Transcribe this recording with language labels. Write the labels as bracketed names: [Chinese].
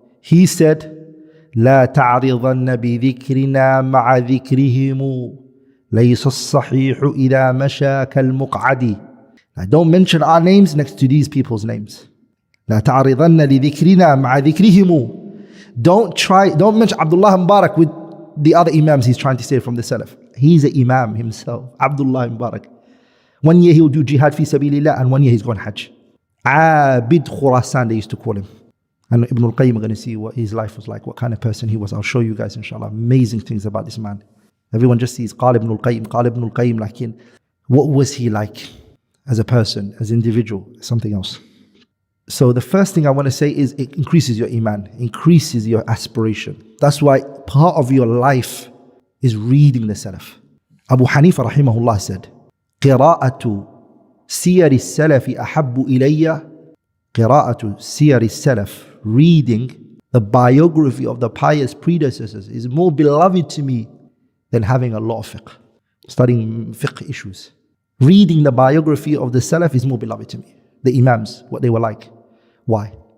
[English] He said, [Arabic] لا تعرضن بذكرنا مع ذكرهم ليس الصحيح إذا مشى كالمقعد. [English] Now, don't mention our names next to these people's names. [Arabic] لا تعرضن لذكرنا مع ذكرهم. [English] Don't mention Abdullah Mubarak with the other imams he's trying to say from the Salaf. He's an imam himself, Abdullah Mubarak. 1 year he'll do jihad fi sabilillah, and 1 year he's going hajj. Abid Khurasan, they used to call him. And Ibn al-Qayyim, we're going to see what his life was like, what kind of person he was. I'll show you guys, inshallah, amazing things about this man. Everyone just sees Qala Ibn al-Qayyim, like in, what was he like as a person, as an individual, something else. So the first thing I want to say is it increases your iman, increases your aspiration. That's why part of your life is reading the Salaf. Abu Hanifa rahimahullah said, [Arabic] قراءة سير السلف أحب إلي. قراءة سير السلف, [English] reading the biography of the pious predecessors, is more beloved to me than having a lot of fiqh, studying fiqh issues. Reading the biography of the Salaf is more beloved to me. The imams, what they were like. Why?